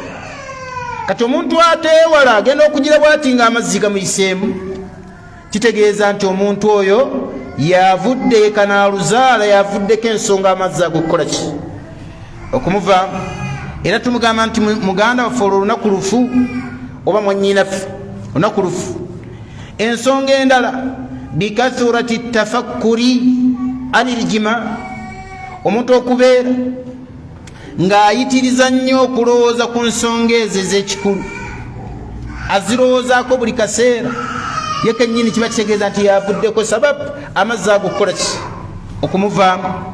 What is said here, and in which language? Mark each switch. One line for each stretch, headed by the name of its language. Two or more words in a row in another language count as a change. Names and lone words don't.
Ganda: Kati omuntu ateewala agenda okugira bw'ati ng'amazzi gamuyiseemu, kitegeeza nti omuntu oyo yavudde kanaaluzaala, yavuddeko ensonga amazzi ago okukola ki? Okumuva. Era tumugamba nti muganda waffe olwo olunaku lufu, oba mwannyinaffe olunaku lufu. Ensonga endala
Arabic: بكثرة التفكر عن الجماع,
Ganda: omuntu okubeera ng'ayitiriza nnyo okulowooza ku nsonga ezo ez'ekikulu, azirowoozaako buli kaseera, ye kennyini kiba kitegeeza nti yavuddeko sababu amazzi ago okukola ki? Okumuvaamu.